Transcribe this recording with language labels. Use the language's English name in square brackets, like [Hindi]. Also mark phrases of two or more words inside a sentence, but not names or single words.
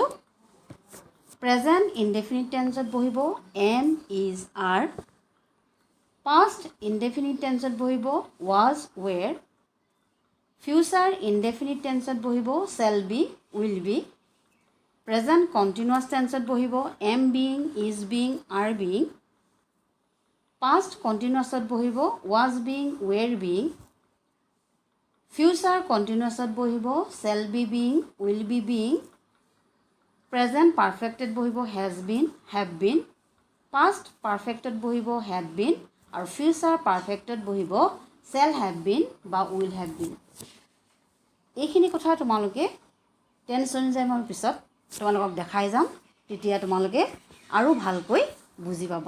[English] present indefinite [Assamese] টেন্সত বহিব [English] am, is, are. past indefinite [Assamese] টেন্সত বহিব [English] was, were. future indefinite [Assamese] টেন্সত বহিব [English] shall be, will be. present continuous [Assamese] টেন্সত বহিব [English] am being, is being, are being. past continuous [Assamese] বহিব [English] was being, were being. future continuous [Assamese] বহিব [English] shall be being, will be being. present perfect [Assamese] বহিব [English] has been, have been. past perfect [Assamese] বহিব [English] had been [Assamese] আৰু [English] future perfect [Assamese] বহিব [English] shall have been [Assamese] বা [English] will have been. [Assamese] এইখিনি কথা তোমালোকে টেন্স অনুযায়ী মই পিছত তোমালোকক দেখাই যাম, তেতিয়া তোমালোকে আৰু ভালকৈ বুজি পাবা।